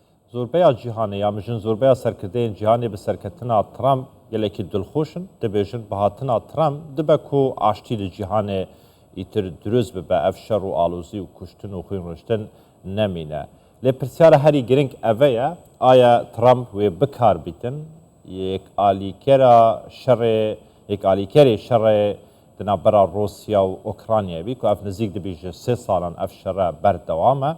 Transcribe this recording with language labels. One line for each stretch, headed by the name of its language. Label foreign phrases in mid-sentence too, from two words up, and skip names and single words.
Kurdish: زۆربەیە جیهانە یا مژن زۆربەیە سەرکردەیەن جیهانێ بە سەرکەتنا ترامپ gelekî dilxۆşin dibêjin bi hatina Trump dibe ku aştî li cîhanê îtir dirûz bibe ev şer û alozî û kuştin û xwîn rûştin nemîne. Lê pirsyara herî giring ev ye aya Trump wê bikar bîtin yek alîkera şerê yek alîkerê şerê di navbera Rûsya û Ukraynayê bî ku ev nizîk dibî ji 3 salan ev şere berdewam e.